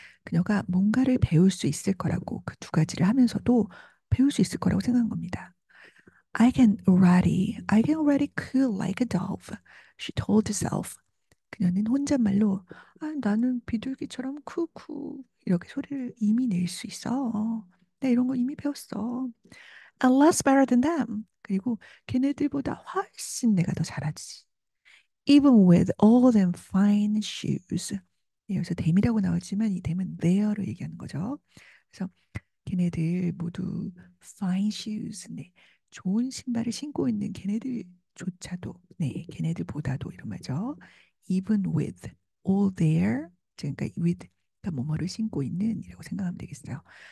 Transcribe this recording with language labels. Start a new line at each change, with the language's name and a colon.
Korean: 그녀가 뭔가를 배울 수 있을 거라고 그 두 가지를 하면서도 배울 수 있을 거라고 생각한 겁니다.
English: I can already coo like a dove. She told herself.
Korean: 그녀는 혼잣말로 나는 비둘기처럼 쿠쿠 이렇게 소리를 이미 낼 수 있어. 나 이런 거 이미 배웠어.
English: And less better than them.
Korean: 그리고 걔네들보다 훨씬 내가 더 잘하지.
English: Even with all them fine shoes.
Korean: 네, 여기서 them이라고 나왔지만 이 them은 their를 얘기하는 거죠. 그래서 걔네들 모두 fine shoes. 네, 좋은 신발을 신고 있는 걔네들조차도, 네, 걔네들보다도 이런 말이죠.
English: Even with all their,
Korean: 그러니까 with, 그러니까 뭐뭐를 신고 있는이라고 생각하면 되겠어요.